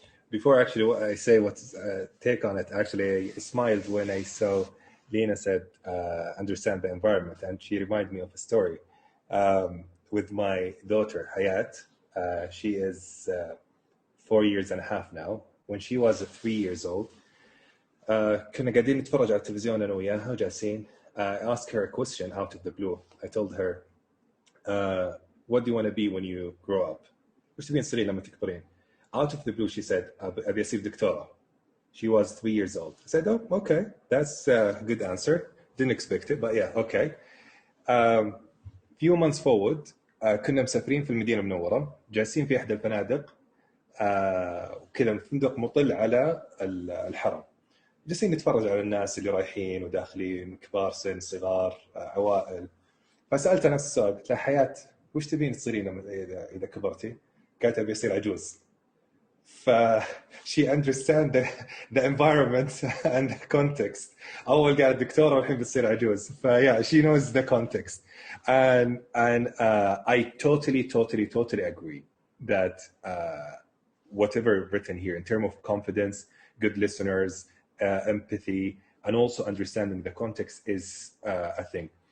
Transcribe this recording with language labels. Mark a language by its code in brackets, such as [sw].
[en] Before actually I say what's take on it, actually I smiled when I saw Lena said, understand the environment. And she reminded me of a story with my daughter, Hayat. She is 4 years and a half now. When she was 3 years old, [ar] كنا قاعدين نتفرج على التلفزيون أنا وياها وجالسين. [en] I asked her a question out of the blue. I told her, what do you want to be when you grow up? [ar] وش تبين تصيرين لما تكبرين? [en] Out of the blue, she said, [ar] أبي أصير دكتورة. [en] She was 3 years old. I said, oh, okay, that's a good answer. Didn't expect it, but yeah, okay. Few months forward, [ar] كنا مسافرين في المدينة المنورة، جالسين في إحدى الفنادق، وكذا الفندق مطل على الحرم. جالسين نتفرج على الناس اللي رايحين وداخلين، كبار سن، صغار، عوائل. فسألت نفس السؤال، قلت لها حياة وش تبين تصيرين إذا كبرتي؟ قالت أبي أصير عجوز. [en] she understand the environment and the context. [ar] أول قاعد دكتورة والحين بتصير عجوز. [en] yeah, she knows the context. And I totally agree that whatever written here in terms of confidence, good listeners, empathy, and also understanding the context is a thing.